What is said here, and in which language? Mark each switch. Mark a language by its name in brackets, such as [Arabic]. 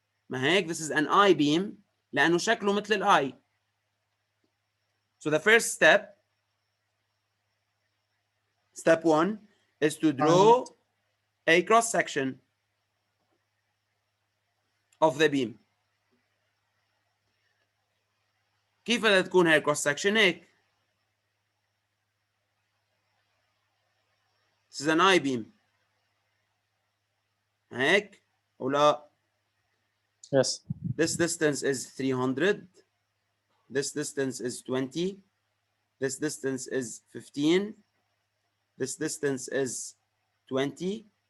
[Arabic] ما هيك, [English] this is an I beam [Arabic] لأنه شكله مثل ال [English] I. So the first step, step 1, is to draw a cross section of the beam. [Arabic] كيف بدها تكون هاي الكروس سكشن؟ هيك. [English] This is an I beam. [Arabic] هيك او لا؟ [English] Yes. This distance is 300. This distance is 20. This distance is 15. This distance is 20.